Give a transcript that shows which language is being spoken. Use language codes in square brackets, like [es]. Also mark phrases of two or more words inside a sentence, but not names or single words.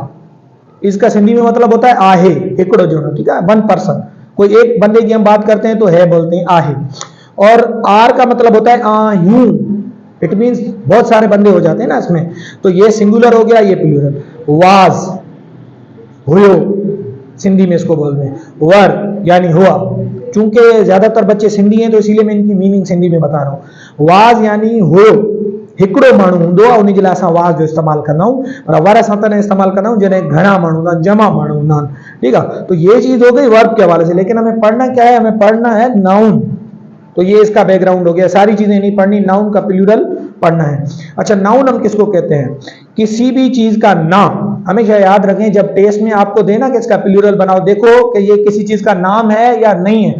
[ur] اس کا سندھی میں مطلب ہوتا ہے آہے، ایکڑو جوڑو. ٹھیک ہے، 1 پرسن، کوئی ایک بندے کی ہم بات کرتے ہیں تو ہے بولتے ہیں آہے. اور آر کا مطلب ہوتا ہے آہیو, [en] it means [ur] بہت سارے بندے ہو جاتے ہیں نا اس میں، تو یہ سنگولر ہو گیا، یہ پلورل. واز, ہویو، سندھی میں اس کو بولتے ہیں. ور یعنی ہوا، چونکہ زیادہ تر بچے سندھی ہیں تو اسی لیے میں ان کی مینِنگ سندھی میں بتا رہا ہوں. واز یعنی ہو, [sd] हिकड़ो माण्हू हूंदो आहे, उन जे लाइ असां वाज जो इस्तेमालु कंदा आहियूं, पर वर असां तॾहिं इस्तेमालु कंदा आहियूं जॾहिं घणा माण्हू हूंदा आहिनि, जमा माण्हू हूंदा आहिनि। [ur] ٹھیک ہے، تو یہ چیز ہو گئی ورب کے حوالے سے۔ لیکن ہمیں پڑھنا کیا ہے، ہمیں پڑھنا ہے ناؤن. تو یہ اس کا بیک گراؤنڈ ہو گیا، ساری چیزیں نہیں پڑھنی، ناؤن کا پلورل پڑھنا ہے. اچھا، ناؤن ہم کس کو کہتے ہیں? کسی بھی چیز کا نام. ہمیشہ یاد رکھیں، جب ٹیسٹ میں آپ کو دینا کہ اس کا پلورل بناؤ، دیکھو کہ یہ کسی چیز کا نام ہے یا نہیں ہے.